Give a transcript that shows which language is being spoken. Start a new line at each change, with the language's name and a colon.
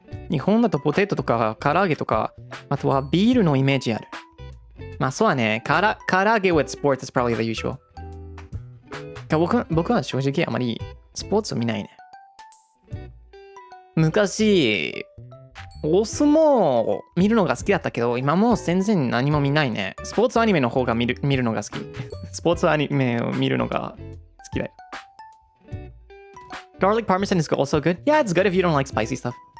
Japanese: 日本だとポテトとか唐揚げとか、あとはビールのイメージある。まあそうだね。
English: 唐揚げ with sports is probably the usual.
Japanese: 僕は正直あまりスポーツを見ないね。昔大相撲を見るのが好きだったけど、今もう全然何も見ないね。スポーツアニメの方が見るのが好き。スポーツアニメを見るのが好きだよ。
English: Garlic parmesan is also good. Yeah, it's good if you don't like spicy stuff.